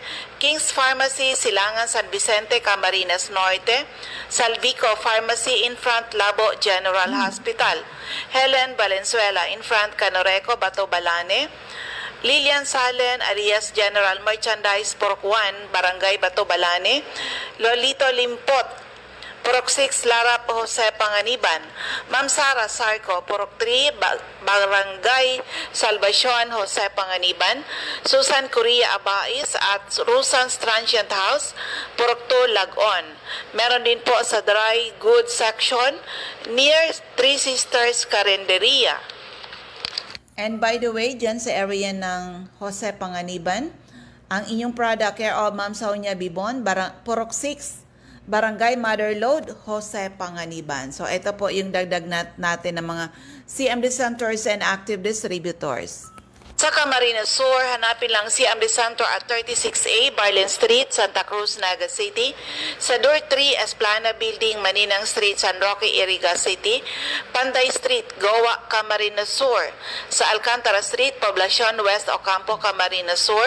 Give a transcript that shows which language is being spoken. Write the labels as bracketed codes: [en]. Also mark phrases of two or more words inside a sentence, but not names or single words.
[en] King's Pharmacy, Silangan, San Vicente, Camarines Norte, Salvico Pharmacy, in front Labo General Hospital, Helen Valenzuela, in front Canoreco, Bato Balane, Lilian Salen, Arias General Merchandise, Purok 1, Barangay Bato Balane, Lolito Limpot, Purok 6, Lara Jose Panganiban. Ma'am Sara Sarco, Purok 3, Barangay Salvacion, Jose Panganiban. [tl] Susan Correa Abais at Rusan's Transient House, Purok 2, Lagon. Meron din po sa [en] dry goods section [tl] near Three Sisters Carinderia. [en] And by the way, [tl] dyan sa area ng Jose Panganiban, ang inyong product care of Ma'am Sonia Bibon, Purok 6, Barangay Mother Lode, Jose Panganiban. So ito po yung dagdag natin ng mga [en] CMD centers and active distributors. [tl] Sa Camarines Sur, hanapin lang CMD Center at 36A, Barlin Street, Santa Cruz, Naga City. Sa Door 3, Esplana Building, Maninang Street, San Roque, Iriga City. Panday Street, Goa, Camarines Sur. Sa Alcantara Street, Poblacion West, Ocampo, Camarines Sur.